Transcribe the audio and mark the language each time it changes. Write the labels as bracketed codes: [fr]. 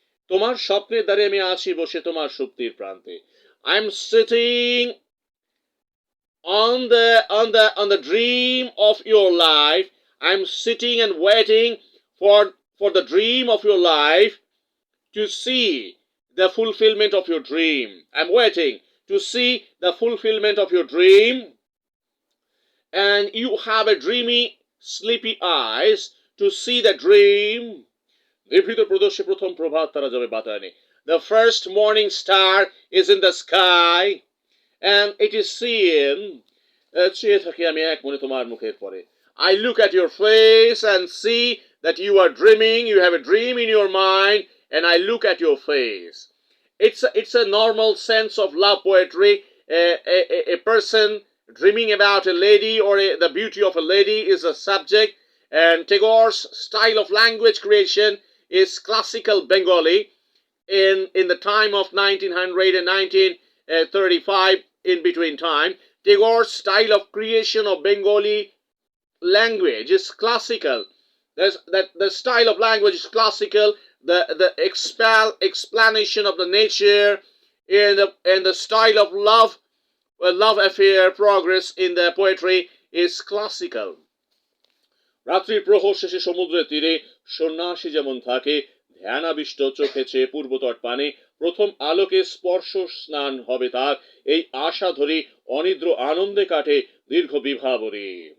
[bn] তোমার স্বপ্নের দ্বারে আমি আছি বসে তোমার সুপ্তির প্রান্তে। [en] I'm sitting on the dream of your life. I'm sitting and waiting for the dream of your life to see the fulfillment of your dream. I'm waiting to see the fulfillment of your dream. And you have a dreamy, sleepy eyes to see the dream. [bn] নিভৃত প্রদোষে প্রথম প্রভাত তারা যাবে বাতায়নে. [en] The first morning star is in the sky and it is seen. [bn] চেয়ে থাকি আমি এক মনে তোমার মুখের পরে. [en] I look at your face and see that you are dreaming. You have a dream in your mind and I look at your face. It's a normal sense of love poetry. A person dreaming about a lady or the beauty of a lady is a subject. And Tagore's style of language creation is classical Bengali in the time of 1900 and 1935, in between time. Tagore's style of creation of Bengali language is classical. The style of language is classical. The explanation of the nature and the style of love affair progress in the poetry is classical. [bn] রাত্রির প্রহর শেষে সমুদ্রের তীরে সন্ন্যাসী যেমন থাকে ধ্যানাবিষ্ট চোখে চেয়ে পূর্বতট পানে প্রথম আলোকে স্পর্শ স্নান হবে তার এই আশা ধরি অনিদ্র আনন্দে কাটে দীর্ঘ বিভাবরী.